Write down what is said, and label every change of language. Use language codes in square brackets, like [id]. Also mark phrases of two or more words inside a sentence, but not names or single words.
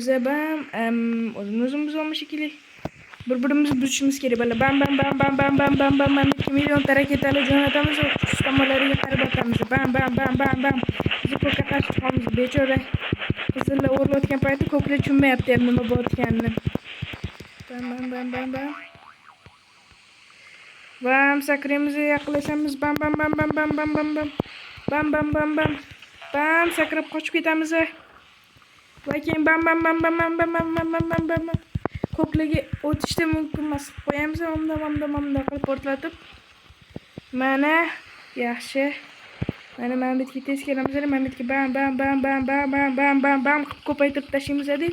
[uz] O'zimiz olmuş shekilli. Bir-birimizni buzishimiz kerak. Bam bam bam bam bam bam bam bam bam 2 million raketalar jo'natamiz. Tomonlariga qarab otamiz. Bam bam bam bam bam. Biz ko'kka qarshi chiqamiz. Bechora qizillar o'rlayotgan payti ko'klar tushunmayapti ham nima bo'layotganini. Bam bam bam bam bam. Bam sakraymiz, yaqinlashamiz. Bam bam bam bam bam bam bam bam. Bam bam bam bam. Bam sakrab qochib ketamiz. Va keyin bam bam bam bam bam bam bam bam bam bam bam. Ko'klarga o'tishda mumkin emas. Qo'yamiz, mamda qilib portlatib. Mana yaxshi. Mana bitga tez kelamiz, bitga bam bam bam bam bam bam bam bam bam ko'paytirib tashlaymiz deb.